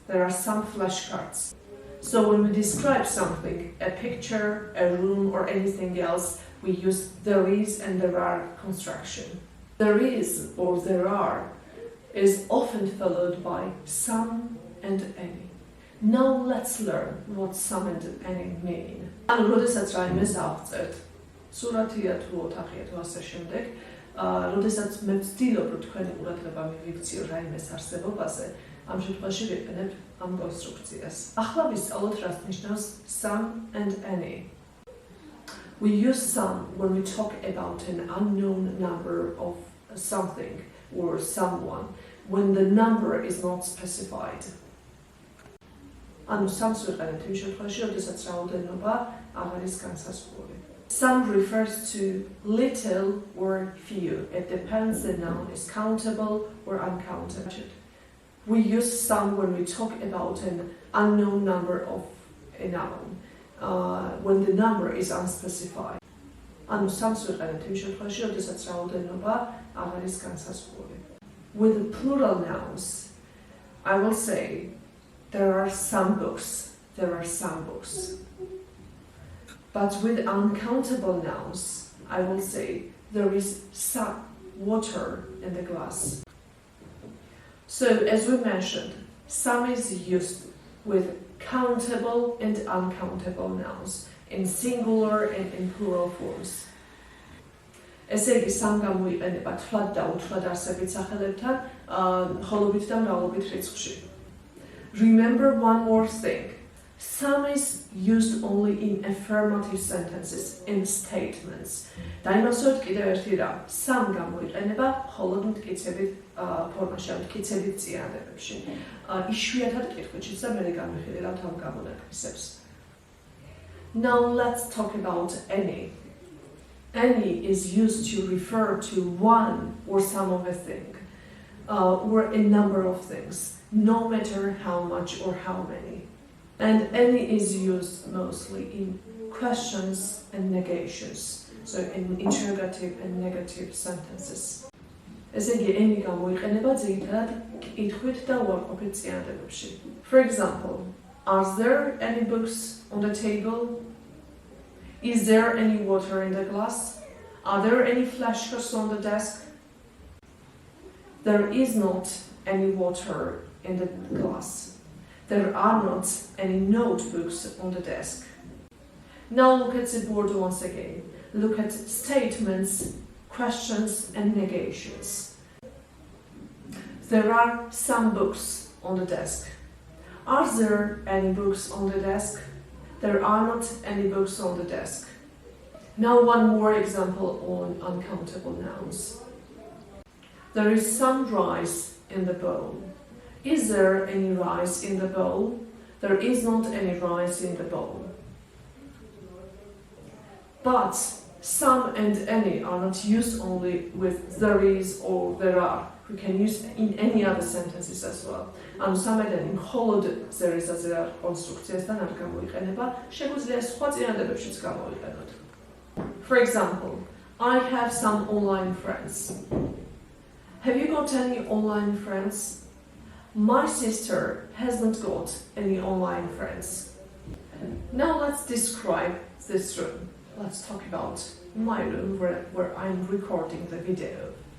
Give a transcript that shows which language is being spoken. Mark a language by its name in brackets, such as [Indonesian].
[English] There are some flashcards. So when we describe something, a picture, a room, or anything else, we use there is and there are construction. There is or there are is often followed by some and any. Now let's learn what some and any mean. [Georgian] ანუ როდესაც რაიმეს ავწერთ, სურათია თუ ოთახია თუ ასე შემდეგ, როდესაც მე ვცდილობ რომ თქვენი ყურადღება მივიქციო რაიმეს არსებობაზე, ამ შემთხვევაში ვიყენებ ამ კონსტრუქციას. ახლა ვისწავლოთ რას ნიშნავს some and any. [English] We use some when we talk about an unknown number of something or someone, when the number is not specified. [Georgian] ანუ სამს ვიყენებთ იმ შემთხვევაში, როდესაც რაოდენობა არ არის განსაზღვრული. [English] Some refers to little or few. It depends the noun is countable or uncountable. We use some when we talk about an unknown number of a noun, when the number is unspecified. [Georgian] ანუ სამს ვიყენებთ იმ შემთხვევაში, როდესაც რაოდენობა არ არის განსაზღვრული. [English] With plural nouns, I will say there are some books. There are some books. But with uncountable nouns, I will say there is some water in the glass. So as we mentioned, some is used with countable and uncountable nouns in singular and in plural forms. [Georgian] ესე იგი სამ გამოიყენება თვლად და უთვლად არსებით სახელებთან, მხოლობით და მრავლობით რიცხვში. [English] Remember one more thing. Some is used only in affirmative sentences, in statements. [Georgian] დაიმახსოვრეთ კიდევ ერთი რამ. Some გამოიყენება მხოლოდ მტკიცებით ფორმაში, ან მტკიცებით წინადებებში. იშვიათად კითხვით და მე გამიხილავთ ამ გამონაკლისებს. [English] Now let's talk about any. Any is used to refer to one or some of a thing, or a number of things, no matter how much or how many. And any is used mostly in questions and negations, so in interrogative and negative sentences. [Georgian] ესე იგი, any გამოიყენება ძირითადად კითხვით და უარყოფით წინადებებში. [English] For example, are there any books on the table? Is there any water in the glass? Are there any flashcards on the desk? There is not any water in the glass. There are not any notebooks on the desk. Now look at the board once again. Look at statements, questions, and negations. There are some books on the desk. Are there any books on the desk? There are not any books on the desk. Now one more example on uncountable nouns. There is some rice in the bowl. Is there any rice in the bowl? There is not any rice in the bowl. But some and any are not used only with there is or there are. We can use in any other sentences as well. [Georgian] ანუ სამედენი მხოლოდ there is as a კონსტრუქციასთან არ გამოიყენება, შეგვიძლია სხვა წინადებებშიც გამოიყენოთ. [English] For example, I have some online friends. Have you got any online friends? My sister hasn't got any online friends. Now let's describe this room. Let's talk about my room where I'm recording the video.